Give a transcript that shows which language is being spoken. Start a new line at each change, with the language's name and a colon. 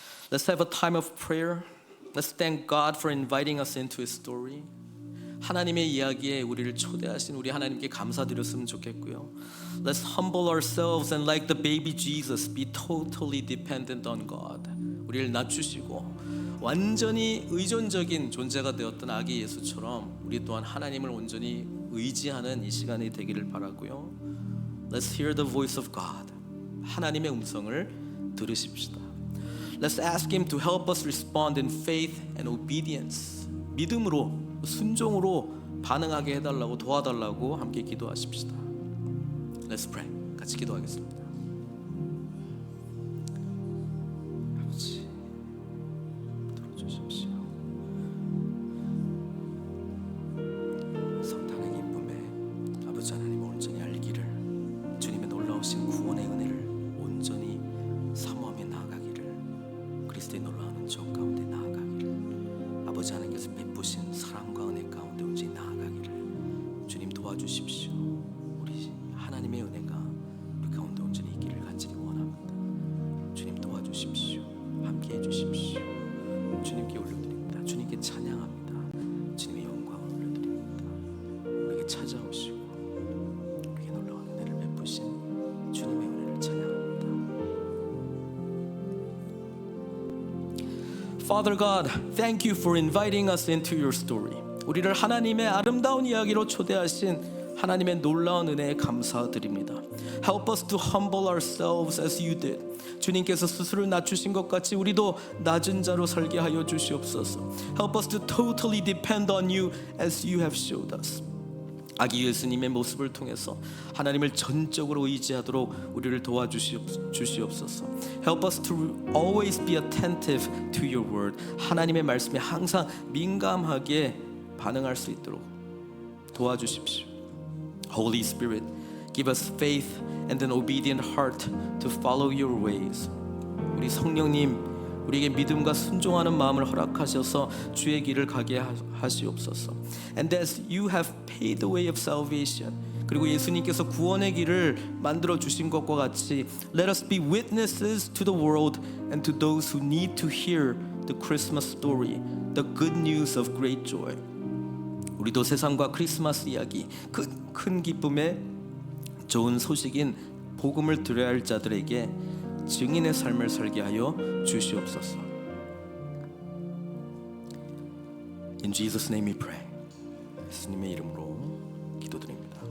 English: Let's have a time of prayer. Let's thank God for inviting us into His story.
Korean: 하나님의 이야기에 우리를 초대하신 우리 하나님께 감사드렸으면 좋겠고요.
English: Let's humble ourselves and like the baby Jesus be totally dependent on God.
Korean: 우리를 낮추시고 완전히 의존적인 존재가 되었던 아기 예수처럼 우리 또한 하나님을 온전히 의지하는 이 시간이 되기를 바라고요.
English: Let's hear the voice of God.
Korean: 하나님의 음성을 들으십시다.
English: Let's ask Him to help us respond in faith and obedience.
Korean: 믿음으로, 순종으로 반응하게 해달라고, 도와달라고 함께 기도하십시다.
English: Let's pray.
Korean: 같이 기도하겠습니다. 아버지, 들어주십시오. 성탄의 기쁨에 아버지 하나님을 온전히 알기를, 주님의 놀라우신 구원의 은혜를 온전히 사모하며 나아가기를, 그리스도의 놀라운 은총 가운데 나아가기를, 아버지 하나님께서 베푸신 사랑과 은혜 가운데 온전히 나아가기를 주님 도와주십시오. 우리 하나님의 은혜가 우리 가운데 온전히 있기를 간절히 원합니다. 주님 도와주십시오. 함께해 주십시오. 주님께 올려드립니다. 주님께 찬양합니다. 주님의 영광을 올려드립니다. 우리에게 찾아오시고 우리에게 놀라운 은혜를 베푸신 주님의 은혜를 찬양합니다.
English: Father God, thank you for inviting us into your story.
Korean: 우리를 하나님의 아름다운 이야기로 초대하신 하나님의 놀라운 은혜에 감사드립니다.
English: Help us to humble ourselves as you did.
Korean: 주님께서 스스로 낮추신 것 같이 우리도 낮은 자로 살게 하여 주시옵소서.
English: Help us to totally depend on you as you have showed us.
Korean: 아기 예수님의 모습을 통해서 하나님을 전적으로 의지하도록 우리를 도와주시옵소서.
English: Help us to always be attentive to your word.
Korean: 하나님의 말씀에 항상 민감하게 반응할 수 있도록 도와주십시오.
English: Holy Spirit, give us faith and an obedient heart to follow your ways.
Korean: 우리 성령님, 우리에게 믿음과 순종하는 마음을 허락하셔서 주의 길을 가게 하시옵소서.
English: And as you have paid the way of salvation,
Korean: 그리고 예수님께서 구원의 길을 만들어 주신 것과 같이
English: let us be witnesses to the world and to those who need to hear the Christmas story, the good news of great joy.
Korean: 우리도 세상과 크리스마스 이야기, 큰 기쁨의 좋은 소식인 복음을 들어야 할 자들에게 증인의 삶을 살게 하여 주시옵소서.
English: In Jesus' name we pray.
Korean: 예수님의 이름으로 기도드립니다.